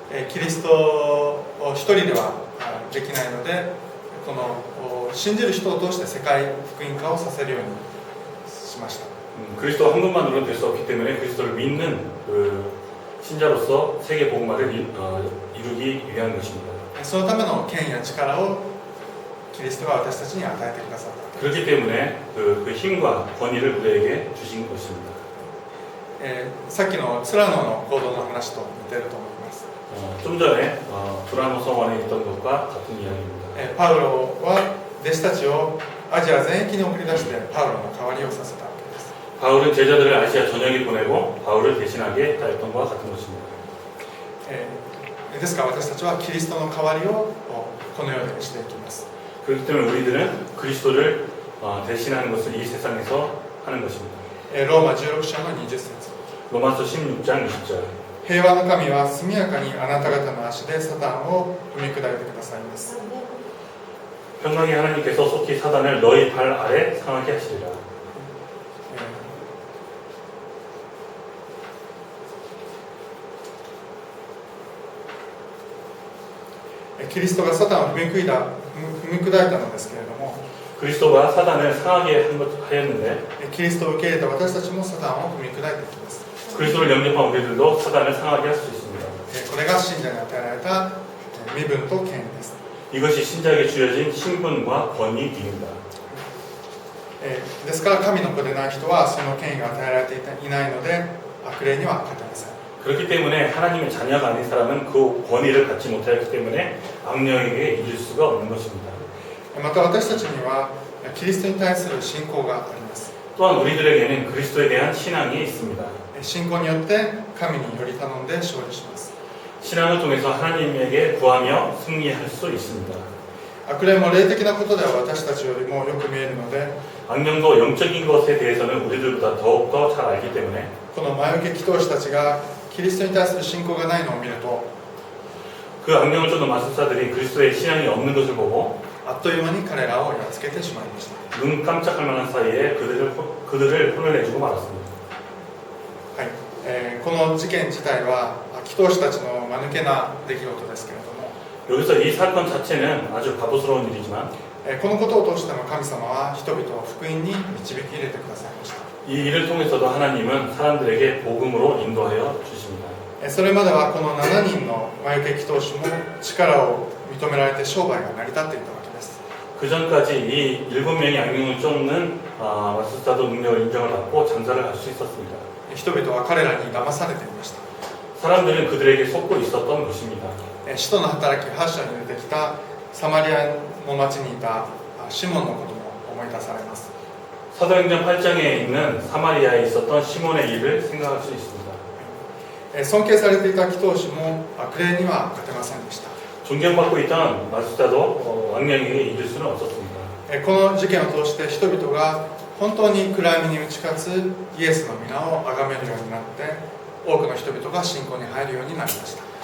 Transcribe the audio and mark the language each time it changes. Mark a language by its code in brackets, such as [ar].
[ja] キリストを一人ではできないので、この信じる人を通して世界福音化をさせるようにしました。 [ko] 그리스도 한 분만으로는 될 수 없기 때문에 그리스도를 믿는 신자로서 세계 복음화를 이루기 위한 것입니다. [ja] そのための権威や力をキリストが私たちに与えてくださった。 [ko] 그렇기 때문에 그 힘과 권위를 우리에게 주신 것입니다. [ja] さっきのツラノの行動の話と似ていると思います。 [ko] 좀 전에 두라노 성원에 있던 것과 같은 이야기입니다. [ja] パウロは弟子たちをアジア全域に送り出してパウロの代わりをさせたわけです。 [ko] 바울은 제자들을 아시아 전역에 보내고 바울을 대신하게 하였던 것과 같은 것입니다. [ja] ですから私たちはキリストの代わりをこのようにしていきます。 [ko] 그렇기 때문에 우리들은 그리스도를 대신하는 것을 이 세상에서 하는 것입니다. [ja] ローマ16章の20節 [ko] 로마서 16장 20절 [ja] 平和の神は速やかにあなた方の足でサタンを踏み砕いてくださいます。 [ko] 평강의 하나님께서 속히 사단을 너희 발 아래 상하게 하시리라. [ja] キリストがサタンを踏み砕いたのですけれども [ko] 그리스도가 사단을 상하게 하였는데 [ja] キリストを受け入れた私たちもサタンを踏み砕いていきます。 [ko] 그리스도를 영접한 우리들도 사단을 상하게 할 수 있습니다. [ja] これが信者に与えられた身分と権威です。 [ko] 이것이 신자에게 주어진 신분과 권위입니다. [ja] ですから神の子でない人はその権威が与えられていないので悪霊には勝てません。 [ko] 그렇기 때문에 하나님의 자녀가 아닌 사람은 그 권위를 갖지 못하였기 때문에 악령에게 이길 수가 없는 것입니다. [ja] また私たちにはキリストに対する信仰があります。 [ko] 또한 우리들에게는 그리스도에 대한 신앙이 있습니다. [ja] 信仰によって神により頼んで勝利します。 [ko] 신앙을 통해서 하나님에게 구하며 승리할 수 있습니다. [ja] 悪霊も霊的なことでは私たちよりもよく見えるので [ko] 악령도 영적인 것에 대해서는 우리들보다 더욱더 잘 알기 때문에 [ja] この魔除け祈祷師たちがキリストに対する信仰がないのを見ると [ko] 그 악령을 쫓는 마술사들이 그리스도의 신앙이 없는 것을 보고 [ja] あっという間に彼らをやっつけてしまいました。 [ko] 눈 깜짝할 만한 사이에 그들을 혼을 내주고 말았습니다. [ja] はいこの事件自体は祈祷師たちの間抜けな出来事ですけれども [ko] 여기서 이 사건 자체는 아주 바보스러운 일이지만 [ja] このことを通しても神様は人々を福音に導き入れてくださいました。 [ko] 이 일을 통해서도 하나님은 사람들에게 복음으로 인도하여 주십니다. [ja] それまではこの7人の魔除け祈祷師も力を認められて商売が成り立っていたわけです。 [ko] 그 전까지 이 7명의 악령을 쫓는 마술사도 능력을 인정을 받고 장사를 할 수 있었습니다. [ja] 人々は彼らに騙されていました。 [ko] 사람들은 그들에게 속고 있었던 것입니다. [ja] 使徒の働き8章に出てきたサマリアの町にいたシモンのことも思い出されます。 [ko] 사도행전 8장에 있는 사마리아에 있었던 시몬의 일을 생각할 수 있습니다. [ja] 尊敬されていた祈祷師も悪霊には勝てませんでした。 [ko] 존경받고 있던 마술사도 악령에게 이길 수는 없었습니다. [ja] この事件を通して人々が本当に暗闇に打ち勝つイエスの皆を崇めるようになって多くの人々が信仰に入るようになりました。